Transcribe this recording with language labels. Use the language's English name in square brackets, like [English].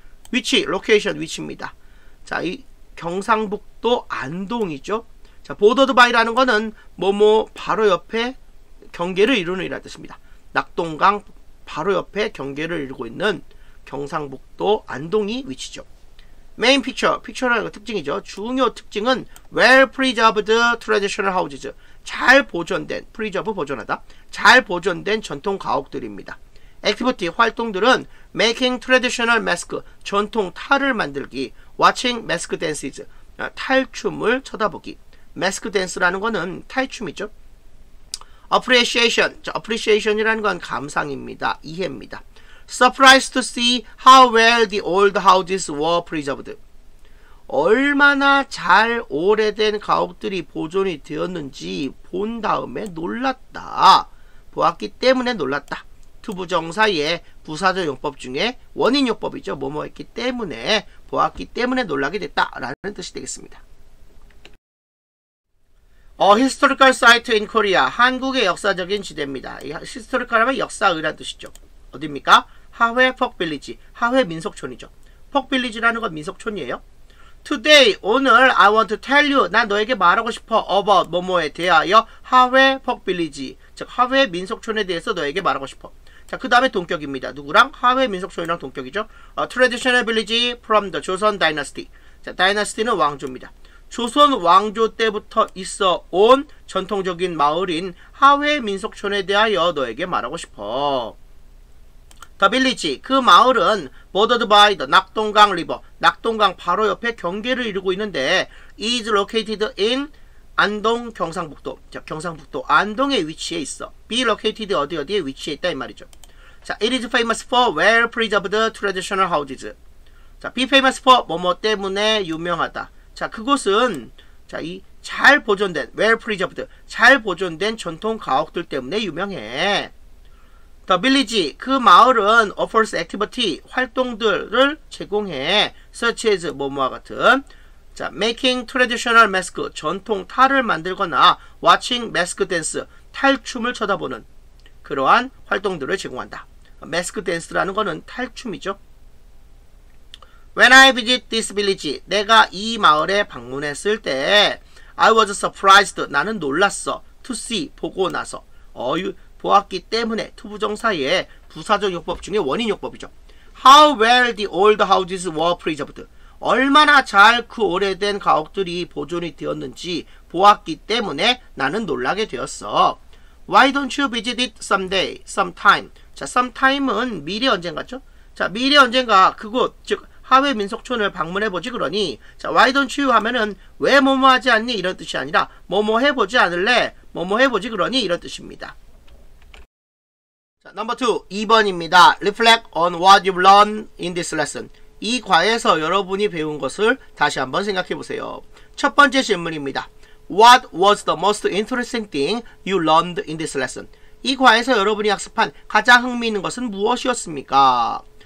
[Korean] 위치, 로케이션, 위치입니다. 자, 이 경상북도 안동이죠. 자, 보더드 바이라는 거는 뭐뭐 바로 옆에 경계를 이루는 이라는 뜻입니다. 낙동강 바로 옆에 경계를 이루고 있는 경상북도 안동이 위치죠. 메인 픽처, 픽처라는 거 특징이죠. 중요 특징은 [English] well preserved traditional houses. [Korean] 잘 보존된, preserve 보존하다. 잘 보존된 전통 가옥들입니다. 액티비티, 활동들은 [English] making traditional mask, [Korean] 전통 탈을 만들기, [English] watching mask dances, [Korean] 탈춤을 쳐다보기. mask dance라는 거는 탈춤이죠. appreciation, appreciation이라는 건 감상입니다. 이해입니다. [English] Surprised to see how well the old houses were preserved. [Korean] 얼마나 잘 오래된 가옥들이 보존이 되었는지 본 다음에 놀랐다. 보았기 때문에 놀랐다. 투부정사의 부사적 용법 중에 원인 용법이죠. 뭐뭐 했기 때문에, 보았기 때문에 놀라게 됐다 라는 뜻이 되겠습니다. [English] historical site in Korea. [Korean] 한국의 역사적인 지대입니다. 이 historical 하면 역사의라는 뜻이죠. 어디입니까? 하회 폭빌리지, 하회 민속촌이죠. 폭빌리지라는 건 민속촌이에요. Today, 오늘 [English] I want to tell you, [Korean] 난 너에게 말하고 싶어 about 뭐뭐에 대하여 하회 폭빌리지, 즉 하회 민속촌에 대해서 너에게 말하고 싶어. 자, 그 다음에 동격입니다. 누구랑? 하회 민속촌이랑 동격이죠. [English] Traditional village from the Joseon Dynasty. [Korean] 자, 다이너스티는 왕조입니다. 조선 왕조 때부터 있어 온 전통적인 마을인 하회 민속촌에 대하여 너에게 말하고 싶어. [English] The village, [Korean] 그 마을은 bordered by the 낙동강 리버, 낙동강 바로 옆에 경계를 이루고 있는데 [English] is located in [Korean] 안동 경상북도. 자, 경상북도 안동에 위치해 있어. be located 어디에 위치해 있다 이 말이죠. [English] 자, it is famous for well preserved traditional houses. [Korean] 자, be famous for 뭐뭐 때문에 유명하다. 자, 그곳은 자, 이 잘 보존된 well preserved, 잘 보존된 전통 가옥들 때문에 유명해. The village, 그 마을은 [English] offers activity, [Korean] 활동들을 제공해. such as 뭐뭐와 같은. 자, [English] making traditional mask, [Korean] 전통 탈을 만들거나 [English] watching mask dance, [Korean] 탈춤을 쳐다보는 그러한 활동들을 제공한다. mask dance라는 거는 탈춤이죠. [English] When I visit this village, [Korean] 내가 이 마을에 방문했을 때 [English] I was surprised, [Korean] 나는 놀랐어. to see, 보고 나서. 보았기 때문에, 투부정사의 부사적 용법 중에 원인 용법이죠. [English] How well the old houses were preserved. [Korean] 얼마나 잘 그 오래된 가옥들이 보존이 되었는지 보았기 때문에 나는 놀라게 되었어. [English] Why don't you visit it someday, sometime. [Korean] 자, sometime은 미래 언젠가죠? 자, 미래 언젠가 그곳, 즉 하회 민속촌을 방문해보지 그러니. 자, why don't you 하면은 왜 뭐뭐 하지 않니? 이런 뜻이 아니라 뭐뭐 해보지 않을래? 뭐뭐 해보지 그러니? 이런 뜻입니다. 자, 넘버 2, 2번입니다. [English] Reflect on what you've learned in this lesson. [Korean] 이 과에서 여러분이 배운 것을 다시 한번 생각해보세요. 첫 번째 질문입니다. [English] What was the most interesting thing you learned in this lesson? [Korean] 이 과에서 여러분이 학습한 가장 흥미있는 것은 무엇이었습니까?